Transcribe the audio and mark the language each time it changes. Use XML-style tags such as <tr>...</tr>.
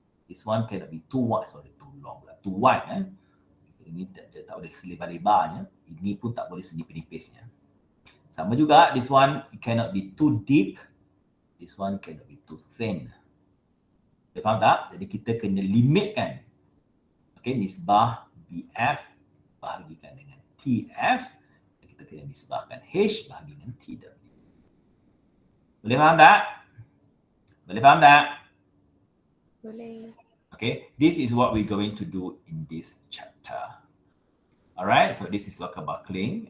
<en>This one cannot be too wide, too long, too wide.</en> <ms>Ini tak boleh selebar-lebarnya, ini pun tak boleh senipis-nipisnya. Sama juga,</ms> <en>this one it cannot be too deep, this one cannot be too thin.</en> <ms>Anda faham tak? Jadi kita kena limitkan. Okay, nisbah BF bahagikan dengan TF, kita kena nisbahkan H bahagi dengan TW. Boleh faham tak? Boleh faham tak? Boleh.</ms> <en>Okay, this is what we're going to do in this chapter. Alright, so this is local buckling.</en>